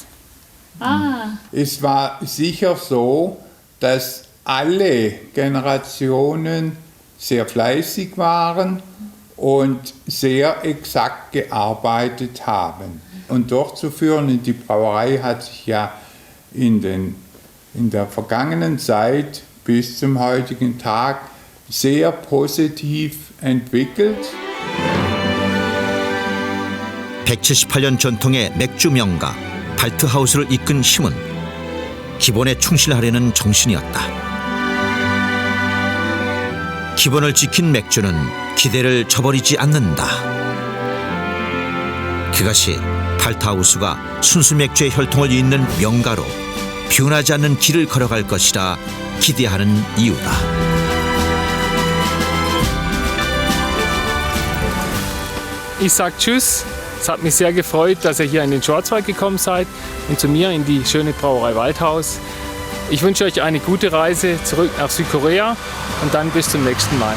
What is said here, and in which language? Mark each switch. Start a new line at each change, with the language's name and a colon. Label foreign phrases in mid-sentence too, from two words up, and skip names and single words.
German: Es war sicher so, dass alle Generationen sehr fleißig waren und sehr exakt gearbeitet haben. Und durchzuführen in die Brauerei hat sich ja in der vergangenen Zeit bis zum heutigen Tag sehr positiv entwickelt.
Korean: 178년 전통의 맥주 명가 발트하우스를 이끈 힘은 기본에 충실하려는 정신이었다. 기본을 지킨 맥주는 기대를 저버리지 않는다. 그것이 발트하우스가 순수 맥주의 혈통을 잇는 명가로 변하지 않는 길을 걸어갈 것이라 기대하는 이유다.
German: Ich sage Tschüss. Es hat mich sehr gefreut, dass ihr hier in den Schwarzwald gekommen seid und zu mir in die schöne Brauerei Waldhaus. Ich wünsche euch eine gute Reise zurück nach Südkorea und dann bis zum nächsten Mal.